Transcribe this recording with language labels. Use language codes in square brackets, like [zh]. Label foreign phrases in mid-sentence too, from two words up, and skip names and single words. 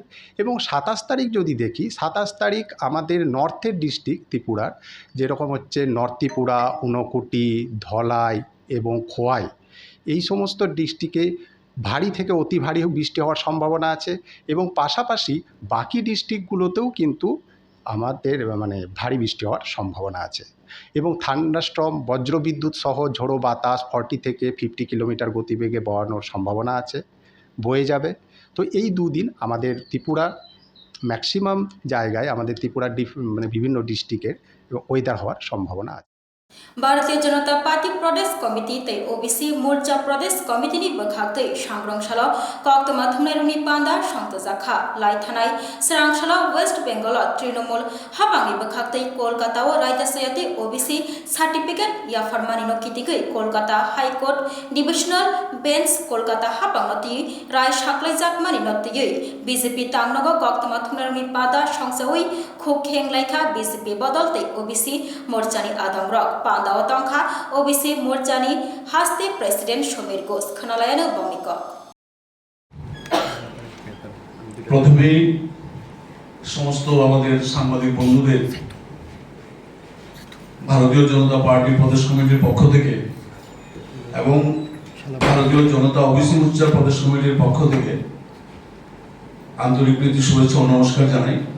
[bn] এবং 27 তারিখ যদি দেখি, 27 তারিখ আমাদের নর্থের ডিস্ট্রিক্ট ত্রিপুরার, যেরকম হচ্ছে নর্থ ত্রিপুরা, ঊনকোটি, ধলাই এবং খোয়াই, এই সমস্ত ডিস্ট্রিক্টে ভারী থেকে অতি ভারী বৃষ্টি হওয়ার সম্ভাবনা আছে, এবং পাশাপাশি বাকি ডিস্ট্রিক্টগুলোতেও কিন্তু আমাদের মানে ভারী বৃষ্টি হওয়ার সম্ভাবনা আছে, এবং থান্ডারস্টর্ম বজ্রবিদ্যুৎ সহ ঝোড়ো বাতাস 40 থেকে 50 কিলোমিটার গতিবেগে বওয়ানোর সম্ভাবনা আছে, বয়ে যাবে। তো এই দুদিন আমাদের ত্রিপুরা ম্যাক্সিমাম জায়গায়, আমাদের ত্রিপুরার বিভিন্ন ডিস্ট্রিক্টের ওয়েদার হওয়ার সম্ভাবনা আছে। [trp] भारतीय जनता पार्टी प्रदेश कमिटी तै ओबीसी मोर्चा प्रदेश कमिटी नि बखाक्तै सांग्रंशाला कक्तमा थुमनायरनि पान्दा संतजाखा लाइथानाय सरांशाला वेस्ट बेंगल तृणमूल हाबांनि बखाक्तै कोलकाता व रायदासयाति [en] OBC certificate [trp] या फरमानि नकितिकै कोलकाता [en] High Court divisional bench [trp] कोलकाता हाबांगति राय साख्लायजाक मानि नतियै बीजेपी तांगनगो कक्तमा थुमनायरनि पादा संसावै खोखें लाइखा बीजेपी बदलतै ओबीसी मोर्चानि आदमरक पान्दा तंखा ओबीसी मोर्चानि हास्ते प्रेसिडेंट समीर घोष खनालायानो बमिक [bn] প্রথমেই সমস্ত আমাদের সাংবাদিক বন্ধুদের ভারতীয় জনতা পার্টি প্রদেশ কমিটির পক্ষ থেকে এবং ভারতীয় জনতা ওবিসি মোর্চা প্রদেশ কমিটির পক্ষ থেকে আন্তরিক প্রীতি শুভেচ্ছা ও নমস্কার জানাই।